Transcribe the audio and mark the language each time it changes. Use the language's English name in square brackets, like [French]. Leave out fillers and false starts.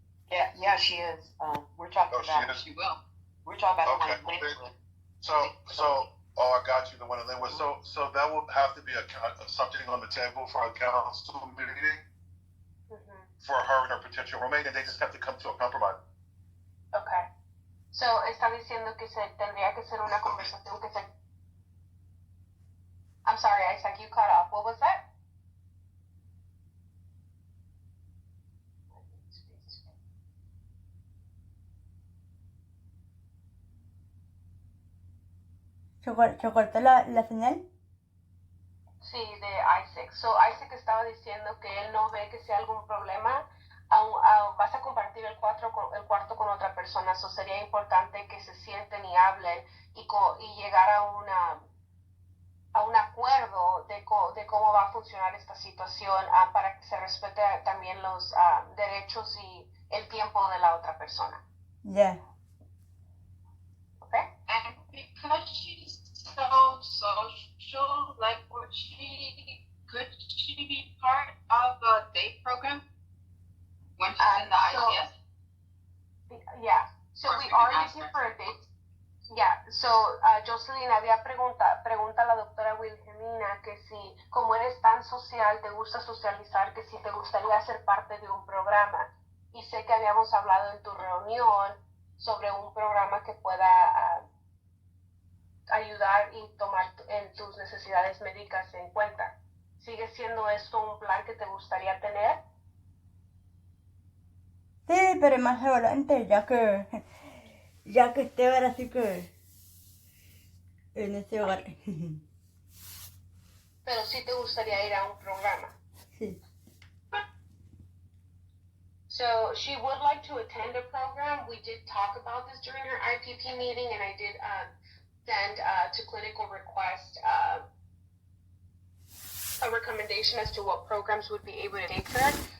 [English] Yeah, she is. We're talking about. She will. We're talking about Okay. the one in Linwood. I got you, the one in Linwood. So that would have to be something on the table for a council meeting for her and her potential roommate, and they just have to come to a compromise. Okay. [Spanish] So está diciendo que tendría que ser una conversación que se. [English] I'm sorry, Isaac, you cut off. What was that? [Spanish] ¿Se cortó la señal? Sí, de Isaac. So Isaac estaba diciendo que él no ve que sea algún problema. Vas a compartir el cuarto con otra persona. So sería importante que se sienten y hablen y llegar a un acuerdo de cómo va a funcionar esta situación, para que se respete también los derechos y el tiempo de la otra persona. [English] Yeah. Okay? And because she's so social, could she be part of a day program when she's in the ICS? Yeah. So we are looking for a date. [Spanish] Yeah. So Jocelyn había pregunta a la doctora Wilhelmina que si como eres tan social, te gusta socializar, que si te gustaría ser parte de un programa. Y sé que habíamos hablado en tu reunión sobre un programa que pueda ayudar y tomar en tus necesidades médicas en cuenta. ¿Sigue siendo esto un plan que te gustaría tener? Sí, pero más adelante, ya que esté ahora sí que en ese hogar. Pero sí te gustaría ir a un programa. Sí. [English] So she would like to attend a program. We did talk about this during her IPP meeting, and I did send to clinical request a recommendation as to what programs would be able to take her.